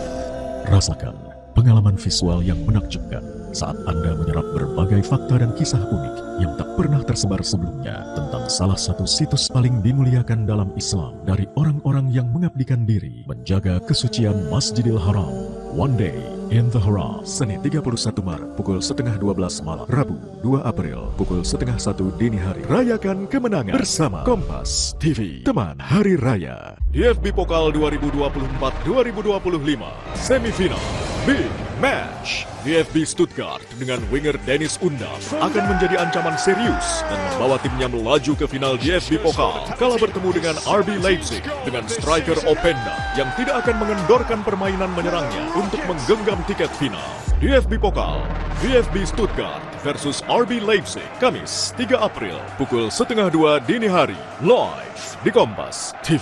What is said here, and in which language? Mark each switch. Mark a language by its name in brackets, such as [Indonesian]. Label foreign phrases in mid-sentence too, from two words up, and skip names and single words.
[Indonesian] Rasakan pengalaman visual yang menakjubkan saat Anda menyerap berbagai fakta dan kisah unik yang tak pernah tersebar sebelumnya tentang salah satu situs paling dimuliakan dalam Islam dari orang-orang yang mengabdikan diri menjaga kesucian Masjidil Haram. One Day in the Haram, Senin 31 Maret, pukul 11:30 malam. Rabu 2 April, pukul 12:30 dini hari. Rayakan kemenangan bersama Kompas TV, teman Hari Raya. DFB Pokal 2024-2025, semifinal. [English] Big Match. [Indonesian] DFB Stuttgart dengan winger Dennis Undav akan menjadi ancaman serius dan membawa timnya melaju ke final DFB Pokal kala bertemu dengan RB Leipzig dengan striker Openda yang tidak akan mengendorkan permainan menyerangnya untuk menggenggam tiket final. DFB Pokal, DFB Stuttgart versus RB Leipzig, Kamis 3 April, pukul 1:30 dini hari, live di Kompas TV.